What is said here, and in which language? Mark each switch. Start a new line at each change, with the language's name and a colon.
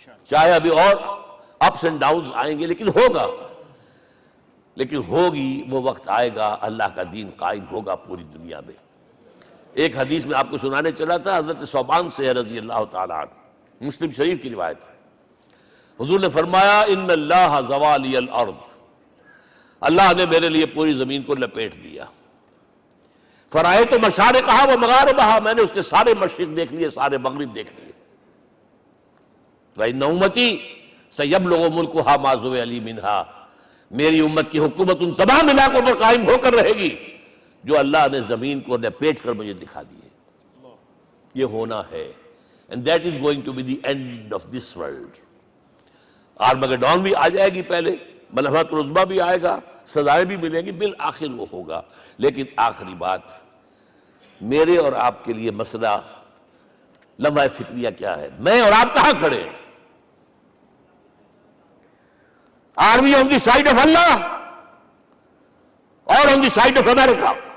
Urdu: چاہے ابھی اور اپس اینڈ ڈاؤنز آئیں گے، لیکن ہوگا، لیکن ہوگی، وہ وقت آئے گا اللہ کا دین قائم ہوگا پوری دنیا میں۔ ایک حدیث میں آپ کو سنانے چلا تھا، حضرت ثوبان سے رضی اللہ تعالیٰ عنہ، مسلم شریف کی روایت ہے۔ حضور نے فرمایا
Arabic: ان اللہ زوالی الارض،
Urdu: اللہ نے میرے لیے پوری زمین کو لپیٹ دیا۔
Arabic: فرائے تو مشارقہا و مغاربہا،
Urdu: میں نے اس کے سارے مشرق دیکھ لیے، سارے مغرب دیکھ لیے۔
Arabic: فإن أمتی سیبلغ ملکھا ما زوئ لی منہا،
Urdu: میری امت کی حکومت ان تمام علاقوں پر قائم ہو کر رہے گی جو اللہ نے زمین کو لپیٹ کر مجھے دکھا دیے. یہ ہونا ہے.
English: And that is going to be the end of this world.
Urdu: Armageddon بھی آ جائے گی پہلے، ملحمت العظمیٰ بھی آئے گا، سزائیں بھی ملیں گی، بالآخر وہ ہوگا. لیکن آخری بات، میرے اور آپ کے لیے مسئلہ لمحہ فکریہ کیا ہے؟ میں اور آپ کہاں کھڑے ہیں؟
English: Are we on the side of Allah or on the side of America?